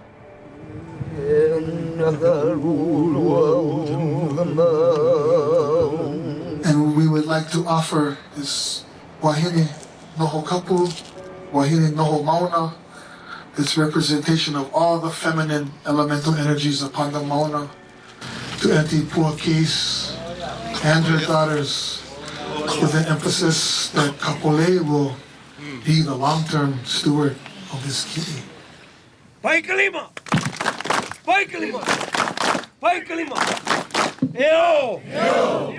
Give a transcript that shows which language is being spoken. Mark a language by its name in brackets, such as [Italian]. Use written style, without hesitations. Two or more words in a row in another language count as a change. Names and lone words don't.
[English] And we would like to offer this [Hawaiian] Wahine Noho Kapu, Wahine Noho Mauna, [English] this representation of all the feminine elemental energies upon the Mauna, to Auntie Pua Case and her daughters, with an emphasis that Kapolei will be the long-term steward of this ki'i. [Hawaiian] Pai Kalima! Pai Kalima! Pai Kalima! Yo! Yo!